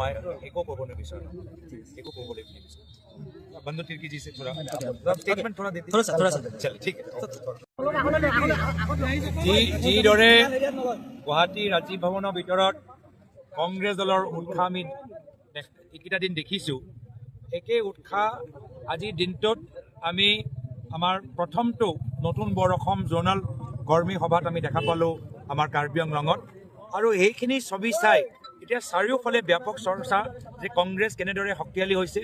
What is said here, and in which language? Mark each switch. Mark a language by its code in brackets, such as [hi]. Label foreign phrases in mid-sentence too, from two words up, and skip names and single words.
[as] একো ক'ব নিবিচাৰোঁ, একো ক'বলৈ নিবিচাৰোঁ। [hi] बंधु तिर्की जी से थोड़ा स्टेटमेंट थोड़ा देते थोड़ा सा चलिए ठीक है। [as] जी दरे गुवाहाटी राजीव भवনৰ ভিতৰত কংগ্ৰেছ দলৰ উৎসাহ আমি এইকেইটা দিন দেখিছোঁ। একে উৎসাহ আজিৰ দিনটোত আমি আমাৰ প্ৰথমটো নতুন বৰ অসম জোনাল কৰ্মী সভাত আমি দেখা পালোঁ আমাৰ কাৰ্বি আংলঙত। আৰু এইখিনি ছবি চাই এতিয়া চাৰিওফালে ব্যাপক চৰ্চা যে কংগ্ৰেছ কেনেদৰে শক্তিশালী হৈছে।